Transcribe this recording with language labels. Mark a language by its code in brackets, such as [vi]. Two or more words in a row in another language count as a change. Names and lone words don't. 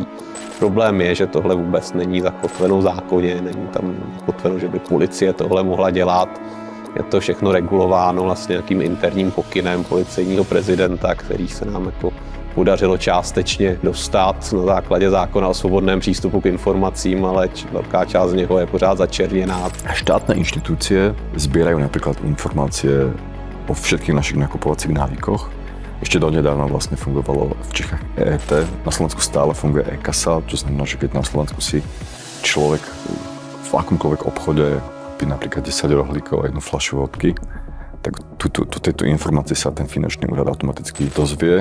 [cs] Problém je, že tohle vůbec není zakotveno v zákoně, není tam zakotveno, že by policie tohle mohla dělat. Je to všechno regulováno vlastně nějakým interním pokynem policejního prezidenta, který se nám jako podařilo částečně dostat na základě zákona o svobodném přístupu k informacím, ale velká část z něho je pořád začerněná. [sk] Štátne inštitúcie zbierajú napríklad informácie o všetkých našich nakupovacích návykoch. Ešte donedávna vlastne fungovalo v Čechách EET, na Slovensku stále funguje e-kasa, čo znamená, že keď na Slovensku si človek v akomkoľvek obchode kúpi napríklad 10 rohlíkov a jednu fľašu vodky, tak tieto informácie sa ten finančný úrad automaticky dozvie.